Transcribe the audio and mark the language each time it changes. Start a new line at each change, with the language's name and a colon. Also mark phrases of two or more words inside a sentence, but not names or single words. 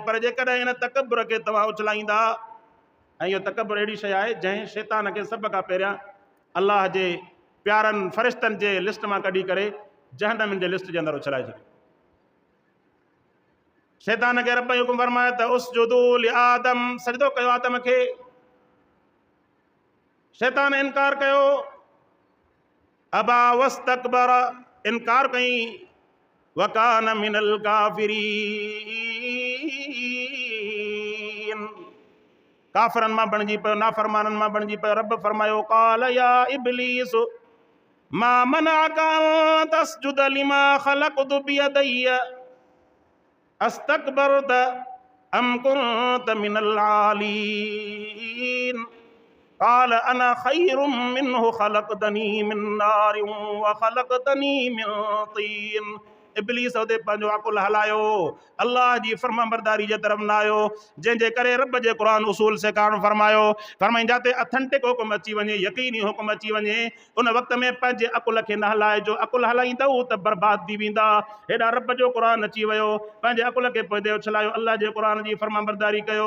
Sindhi: पर जेकॾहिं हिन तकब्बुर खे तव्हां उछलाईंदा, ऐं इहो तकब्बुर अहिड़ी शइ आहे जंहिं शैतान खे सभ खां पहिरियां अल्लाह जे प्यारनि फ़रिश्तनि जे लिस्ट मां कढी करे जहन्नम जे लिस्ट जे अंदरि उछलाए छॾियो। शैतान खे रब हुकुम फरमाए त
Arabic: اسجدوا لآدم,
Sindhi: सजदो कयो आदम खे। शैतान इनकार कयो,
Arabic: أبى واستكبر,
Sindhi: इनकार कई,
Arabic: وكان من الكافرين,
Sindhi: काफ़िरनि मां बणिजी पियो, नाफ़रमाननि मां बणिजी पियो।
Arabic: रब फरमायो قال يا إبليس ما منعك أن تسجد لما خلقت بيدي أستكبرت أم كنت من العالين. قال أنا خير منه خلقتني من نار وخلقتني من طين.
Sindhi: इब्लीस उते पंहिंजो अकुल हलायो, अल्लाह जी फर्माबरदारी जे तरफ़ न आयो, जंहिंजे करे रब जे क़ुरान उसूल सेखारणु फरमायो। फरमाई जाते अथेंटिक हुकुम अची वञे, यकीनी हुकुम अची वञे, उन वक़्त में पंहिंजे अकुल खे न हलाइजो। अकुल हलाईंदव त बर्बाद थी वेंदा। हेॾा रब जो क़ुरान अची वियो, पंहिंजे अकुल खे पोइ उछलायो, अल्लाह जे क़ुरान जी फर्माबरदारी कयो।